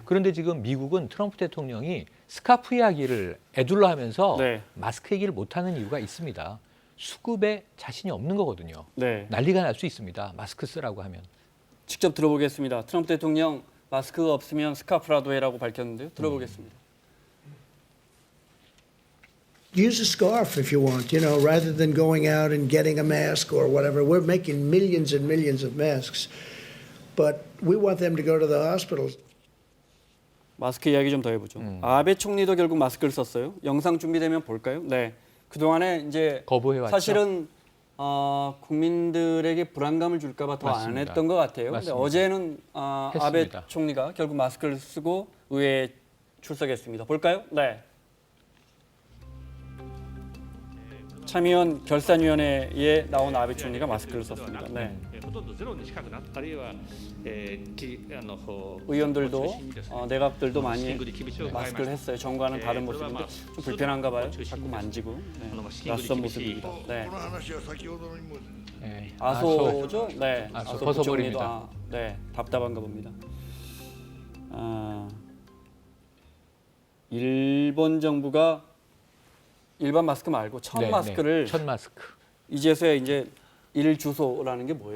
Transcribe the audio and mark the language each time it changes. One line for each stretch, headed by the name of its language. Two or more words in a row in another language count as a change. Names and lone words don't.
Korean: 그런데 지금 미국은 트럼프 대통령이 스카프 이야기를 애둘러 하면서 네. 마스크 얘기를 못하는 이유가 있습니다. 수급에 자신이 없는 거거든요. 네. 난리가 날 수 있습니다. 마스크 쓰라고 하면. 직접 들어보겠습니다. 트럼프 대통령 마스크가 없으면 스카프라도 해라고 밝혔는데요. 들어보겠습니다.
English: Use a scarf if you want, rather than going out and getting a mask or whatever. We're making millions and millions of masks, but we want them to go to the hospitals.
Korean: 마스크 이야기 좀 더 해보죠. 아베 총리도 결국 마스크를 썼어요. 영상 준비되면 볼까요? 네. 그동안에 이제 거부해왔죠. 사실은 국민들에게 불안감을 줄까봐 더 안 맞습니다. 했던 것 같아요. 근데 맞습니다. 어제는 아베 했습니다. 총리가 결국 마스크를 쓰고 의회에 출석했습니다. 볼까요? 네. 참의원 결산위원회에 나온 아베 총리가 마스크를 썼습니다. 네.
Japanese: ほとんどゼロに近くなったあるいは、
Korean: 의원들도 내각들도 많이
Japanese: 資金繰り厳しいを
Korean: 마스크를 했어요. 전과는 다른 모습인데 좀 불편한가 봐요. 자꾸 만지고 네. 낯선 모습입니다. 네.
Japanese: この話は先ほどにも
Korean: 예. 아소죠? 네. 아소 아소 벗어버립니다. 부총리도 네. 답답한가 봅니다. 일본 정부가 일반 마스크 말고 첫 네, 마스크를 네. 첫 마스크. 이제서야 이제 일 주소라는 게 뭐예요?